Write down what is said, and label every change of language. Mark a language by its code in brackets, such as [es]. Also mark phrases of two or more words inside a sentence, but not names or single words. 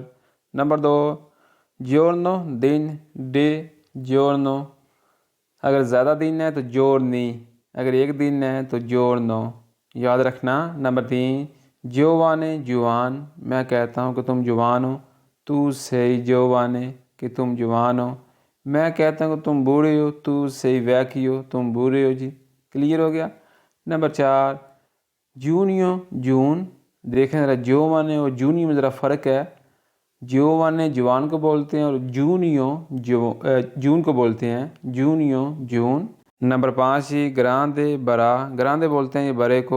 [hi] नंबर 2 giorno दिन डे, giorno अगर ज़्यादा दिन है तो giorni, अगर एक दिन है तो giorno, याद रखना। नंबर 3 giovane जवान, मैं कहता हूँ कि तुम जवान हो, तू [it] sei giovane [hi] कि तुम जवान हो। मैं कहता हूँ कि तुम बूढ़े हो, तू [it] sei vecchio [hi] तुम बूढ़े हो जी। क्लियर हो गया। नंबर 4 जूनियो जून, देखें ज़रा giovane और जूनियो में ज़रा फ़र्क है। जियोवाने जवान को बोलते हैं और जून को बोलते हैं जूनियो जून। नंबर 5 ही ग्रांदे बरा, ग्रांदे बोलते हैं ये बड़े को।